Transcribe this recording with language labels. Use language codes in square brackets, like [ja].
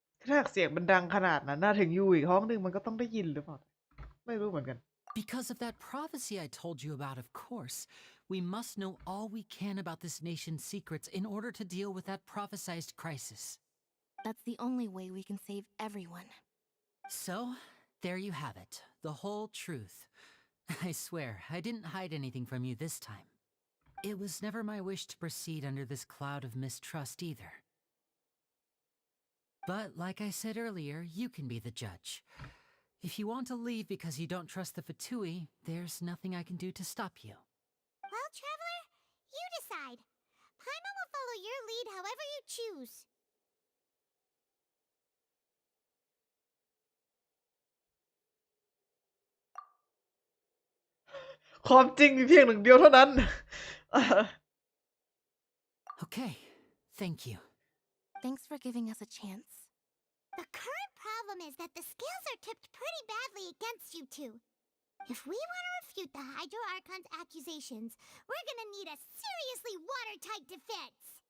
[th] ถ้าเสียงมันดังขนาดนั้นน่าถึงอยู่อีกห้องนึงมันก็ต้องได้ยินหรือเปล่าไม่รู้เหมือนกัน [en] Because of that prophecy I told you about, of course, we must know all we can about this nation's secrets in order to deal with that prophesized crisis. That's the only way we can save everyone. So, there you have it, the whole truth. I swear, I didn't hide anything from you this time. It was never my wish to proceed under this cloud of mistrust either. But like I said earlier, you can be the judge. If you want to leave because you don't trust the Fatui, there's nothing I can do to stop you. Well, Traveler, you decide. Paimon will follow your lead however you choose. [th] ความจริงมีเพียงหนึ่งเดียวเท่านั้น [en] Okay, thank you. Thanks for giving us a chance. The current problem is that the scales are tipped pretty badly against you two. If we want to refute the Hydro Archon's accusations, we're gonna need a seriously watertight defense.